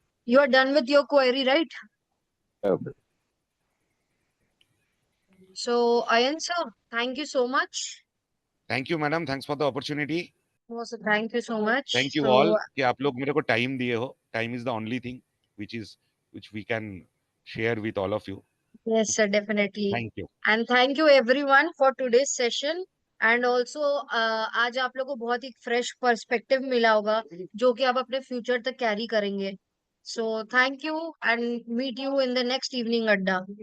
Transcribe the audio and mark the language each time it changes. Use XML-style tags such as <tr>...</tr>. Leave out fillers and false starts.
<en>you are done with your query, right? Okay. So, Ayan sir, thank you so much. Thank you madam, thanks for the opportunity. No, sir, thank you so much. Thank you So,</en> <hi>all कि आप लोग मेरे को time दिए हो।</hi> <en>Time is the only thing which we can share with all of you. yes, sir, definitely. Thank you. And thank you everyone for today's session. And also</en> <hi>आज आप लोग को बहुत ही फ्रेश पर्सपेक्टिव मिला होगा जो कि आप अपने फ्यूचर तक कैरी करेंगे.</hi> <en>So thank you and meet you in the next evening adda.</en>